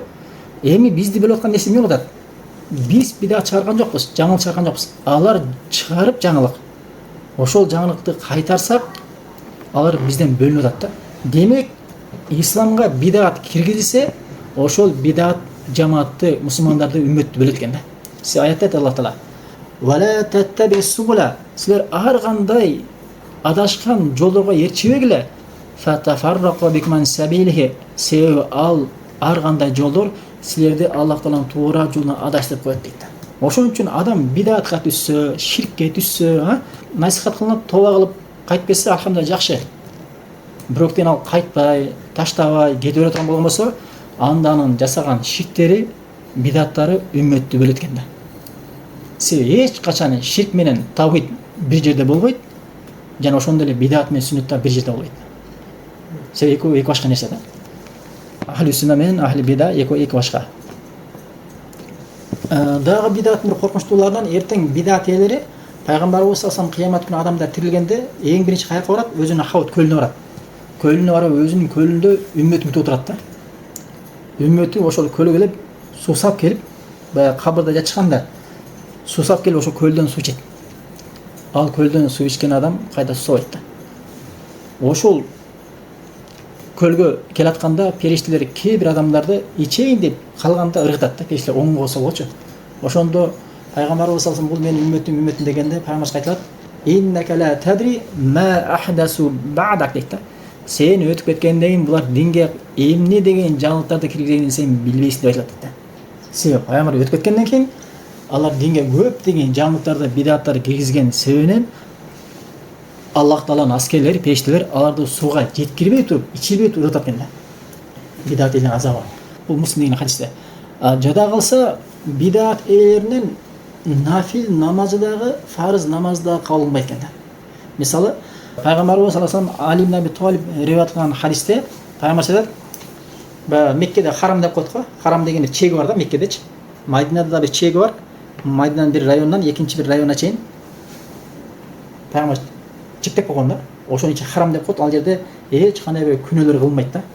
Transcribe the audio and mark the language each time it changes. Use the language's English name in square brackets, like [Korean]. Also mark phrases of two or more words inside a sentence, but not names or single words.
[Kyrgyz] Эми бизди бөлүп аткан нерсе эмне болот? Биз бидат чыгарган жокпуз, жаңылык чыгарган жокпуз. Алар чыгарып жаңылык. Ошол жаңылыкты кайтарсак, алар бизден бөлүнүп атат да. Демек, исламга бидат киргизилсе, ошол бидат жамаатты, мусулмандарды, үммөттү бөлөт экен да. Се аятта айтат Аллах Таала: [Arabic] "ولا تتبعوا السبل", [Kyrgyz] силер ар кандай адашкан жолдорго ээрчибегиле. [Arabic] "فتفرق بكم عن سبيله", [Kyrgyz] себеби ал ар кандай жолдор силерди Аллах Тааланын туура жолуна адаштырып коет дейт. Ошон үчүн адам бидатка түссө, ширкке түссө, насихат кылынып, тоба кылып кайтып кетсе, алхамдулилlah жакшы. Бирок ал кайтпай, таштабай, кетип бере турган болгон болсо, анданын жасаган ширктери, бидаттары үммөттү бөлөт экен да. Себеби эч качан ширк менен тавхид бир жерде болбойт, жана ошондой эле бидат менен сүннөт да бир жерде болбойт. Себеби эки башка нерсе да. Ахли сүнна менен ахли бида эки башка. Дагы бидаттын бир коркунучтууларынан эртең бидат элери пайгамбарыбыз [Arabic] صلى الله عليه [Kyrgyz] кыямат күнү адамдар тирилгенде эң биринчи каяка барат? Өзүнүн Ахават көлүнө барат. Көлүнө барып өзүнүн көлүндө үммөтүн күтүп отурат да. Үммөтү ошол көлгө келип, суусап келип, баягы кабырда жатышканда суусап келип ошол көлдөн суу ичет. Ал көлдөн суу ичкен адам кайда суусабайт да. Ошол көлгө келатканда периштелер кээ бир адамдарды ичейин деп калганда ыргытат да, периштелер оңго болсо болчу. Ошондо пайгамбарыбыз [Arabic] صلى الله عليه وسلم [Kyrgyz] бул менин үммөтүм дегенде пайгамбарыбыз айтылат: [Arabic] "إنك لا تدري ما أحدثوا بعدك" [Kyrgyz] дейт да. Сен өтүп кеткенден кийин булар динге эмне деген жаңылыктарды киргизгенин сен билбейсиң деп айтылат да. Себеби пайгамбар өтүп кеткенден кийин алар динге көптөгөн жаңылыктарды, бидаттарды киргизген себебинен Аллах Тааланын аскерлери, периштелер аларды сууга жеткирбей туруп, ичирбей туруп атат экен да. Бидат элин азабы. Бул Муслим деген хадисте. Жада калса бидат ээлеринен нафил намазы дагы, фарыз намазы дагы кабыл кылынбайт экен да. Мисалы, пайгамбарыбыз [Arabic] صلى الله عليه وسلم [Kyrgyz] Али ибн Аби Талиб риwayat кылган хадисте пайгамбар айтат: Меккеде харам деп коет го. Харам дегенде чеги бар да Меккедечи. Мадинада да бир чеги бар. Мадинаның бир районунан экинчи бир районуна чейин пайгамбар чектеп койгон да. Ошонун ичи харам деп коет. Ал жерде эч кандай бир күнөөлөр кылынбайт да.